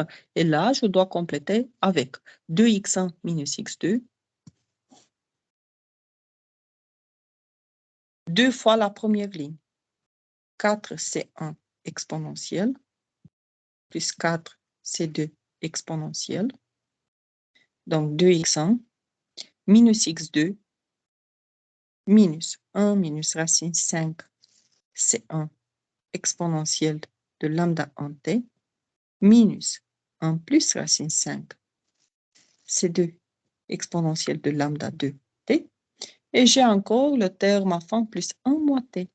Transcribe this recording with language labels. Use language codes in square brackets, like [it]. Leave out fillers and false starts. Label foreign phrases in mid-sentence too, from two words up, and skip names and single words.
[fr] Et là, je dois compléter avec 2x1 minus x2, 2 fois la première ligne, 4c1 exponentielle, plus 4c2 exponentielle, donc 2x1 minus x2, minus 1 minus racine 5 c1 exponentielle de lambda en t, minus 1 plus racine 5 c2 exponentielle de lambda 2t, et j'ai encore le terme à fin plus 1 moins t.